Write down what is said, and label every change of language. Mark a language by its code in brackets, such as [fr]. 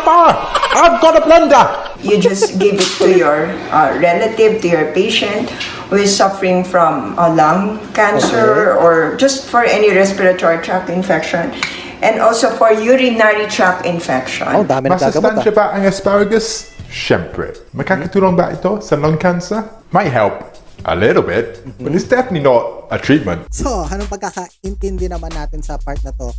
[en] Farrah, I've got a blender! You just give it to your relative, to your patient who is suffering from a lung cancer or just for any respiratory tract infection. And also for urinary tract infection. [tl] Oh, dami na gagamot Masustansya ba ang asparagus? Siyempre. Makakatulong ba ito sa lung cancer? [en] Might help a little bit, but it's definitely not a treatment. [tl] So, anong pagkakaintindi naman natin sa part na to?